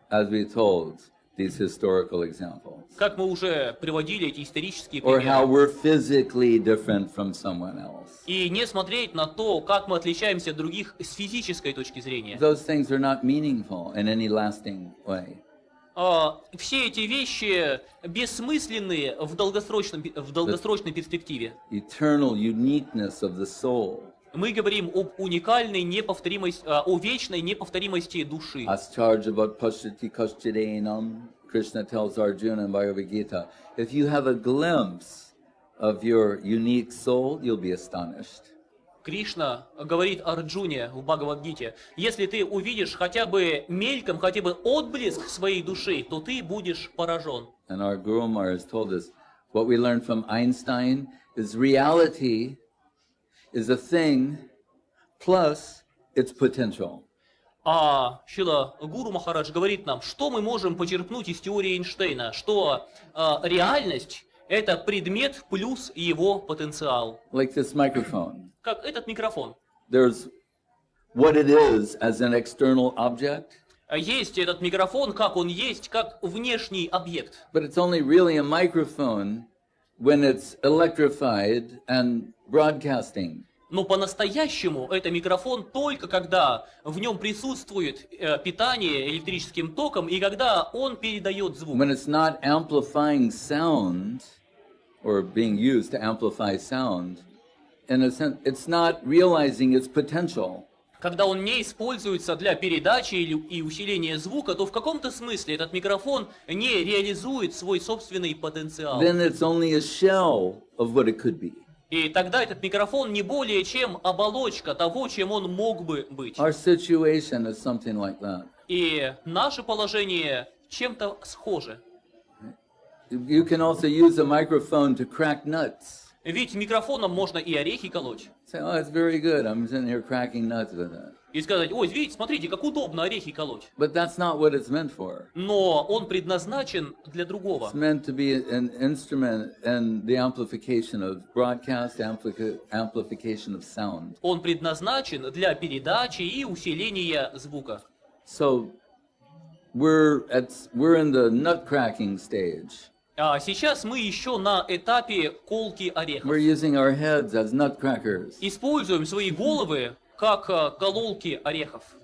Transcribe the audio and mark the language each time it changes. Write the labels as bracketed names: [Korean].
[English] as we told these historical examples, [Russian] как мы уже приводили эти исторические [English] or how [Russian] примеры. [English] we're physically different from someone else. [Russian] И не смотреть на то, как мы отличаемся от других с физической точки зрения. [English] Those things are not meaningful in any lasting way. [Russian] Все эти вещи бессмысленные в долгосрочной перспективе. [English] Eternal uniqueness of the soul. [Russian] Мы говорим об уникальной неповторимости, о вечной неповторимости души. [Sanskrit] Ascharjavat pashyati kaschideenam, [English] Krishna tells Arjuna in Bhagavad Gita, if you have a glimpse of your unique soul, you'll be astonished. [Russian] Кришна говорит Арджуне в Бхагавад-гите: если ты увидишь хотя бы мельком, хотя бы отблеск своей души, то ты будешь поражен. [English] And our Guru Maharaj told us, what we learned from Einstein is reality is a thing plus its potential. [Russian] А Шрила Гуру Махарадж говорит нам, что мы можем почерпнуть из теории Эйнштейна, что реальность – это предмет плюс его потенциал. [English] Like this microphone. [Russian] Как этот микрофон. [English] There's what it is as an external object. [Russian] Есть этот микрофон, как он есть, как внешний объект. [English] But it's only really a microphone when it's electrified and broadcasting. [Russian] Но по-настоящему это микрофон только когда в нем присутствует питание электрическим током и когда он передает звук. [English] When it's not amplifying sound or being used to amplify sound, in a sense, it's not realizing its potential. [Russian] Когда он не используется для передачи и усиления звука, то в каком-то смысле этот микрофон не реализует свой собственный потенциал. [English] Then it's only a shell of what it could be. [Russian] И тогда этот микрофон не более чем оболочка того, чем он мог бы быть. [English] Our situation is something like that. [Russian] И наше положение чем-то схоже. [English] You can also use a microphone to crack nuts. [Russian] Ведь микрофоном можно и орехи колоть. [English] Say, oh, it's very good. I'm sitting here cracking nuts with it. [Russian] И сказать, ой, видите, смотрите, как удобно орехи колоть. [English] But that's not what it's meant for. [Russian] Но он предназначен для другого. [English] It's meant to be an instrument in the amplification of broadcast, amplification of sound. [Russian] Он предназначен для передачи и усиления звука. [English] So we're in the nut cracking stage. [Russian] А сейчас мы еще на этапе колки орехов. [English] We're using our heads as nut crackers. [Russian] Используем свои головы как кололки орехов.